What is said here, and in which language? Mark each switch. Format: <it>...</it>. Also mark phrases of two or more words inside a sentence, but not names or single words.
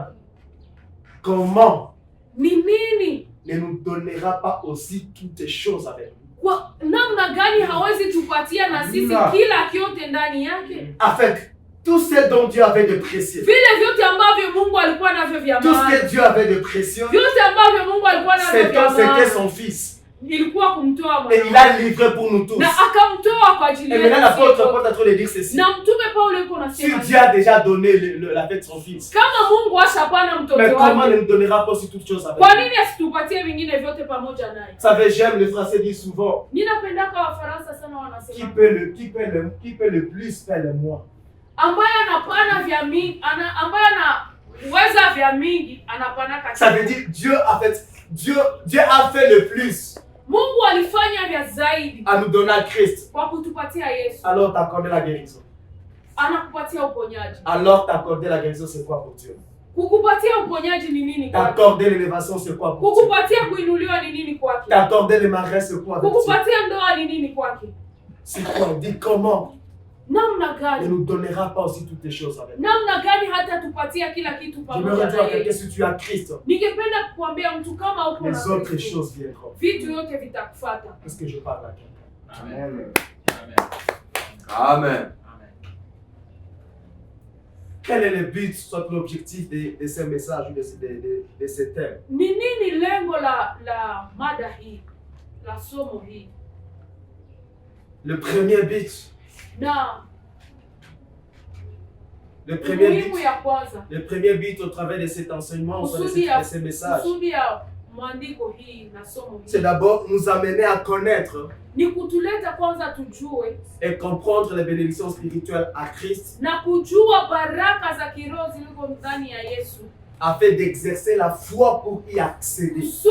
<fr>Comment ne nous donnera pas aussi toutes les choses avec nous? Afin tout ce dont Dieu avait de précieux, tout ce que Dieu avait de précieux, c'était son fils.</fr> <sw>ilikuwa kumtoa</sw> <fr>et il a livré pour nous tous.</fr> <sw>Na akamtoa kwa ajili</sw> <fr>Et maintenant l'apôtre Paul est en train de dire ceci.</fr> <sw>Na mtume Paulo yuko nasema,</sw> <fr>si Dieu a déjà donné la fête de son fils,</fr> <sw>kama Mungu ashapana mtoto wake,</sw> <fr>mais comment ne nous donnera pas aussi toutes choses avec</fr> <sw>kwa nini asitupatie vingine vyote pamoja naye?</sw> <fr>Vous savez, j'aime, les Français disent souvent,</fr> <sw>ninapendaka Wafaransa sana wanasema,</sw> <fr>qui peut le plus faire le moins.</fr> <sw>Ambaye anapana vya mingi, ambaye anaweza vya mingi anapana katika.</sw> <fr>Ça veut dire Dieu a fait le plus.</fr> <sw>Mungu alifanya vya zaidi</sw> <fr>à nous donner Christ.</fr> <sw>Kwa kutupatia Yesu.</sw> <fr>Alors t'accorder la guérison.</fr> <sw>Anakupatia uponyaji.</sw> <fr>Alors t'accorder la guérison, c'est quoi pour Dieu?</fr> <sw>Kukupatia uponyaji ni nini kwake?</sw> <fr>T'accorder l'élévation, c'est quoi pour Dieu?</fr> <sw>Kukupatia kuinuliwa ni nini kwake?</sw> <fr>T'accorder le mariage, c'est quoi pour Dieu?</fr> <sw>Kukupatia ndoa ni nini kwake?</sw> <fr>C'est quoi? Dis comment?</fr> <sw>Namna gani?</sw> <fr>Il ne nous donnera pas aussi toutes les choses avec.</fr> <sw>Namna gani hata tupatia kila kitu pamoja.</sw> <fr>Je me redis à quelqu'un, si tu as Christ,</fr> <sw>ningependa kukuambia mtu kama uko na</sw> <fr>les autres choses viendront.</fr> <sw>Vitu yote vitakufuata.</sw> <fr>Est-ce que je parle à quelqu'un? Amen. Amen. Quel est le but, soit l'objectif de ces messages ou de ces thèmes?</fr> <sw>Ni nini lengo la mada hii, la somo hii?</sw> <fr>Le premier but. Le premier but au travers de cet enseignement, au travers de ces messages, c'est d'abord nous amener à connaître et comprendre les bénédictions spirituelles à Christ, afin d'exercer la foi pour y accéder.</fr>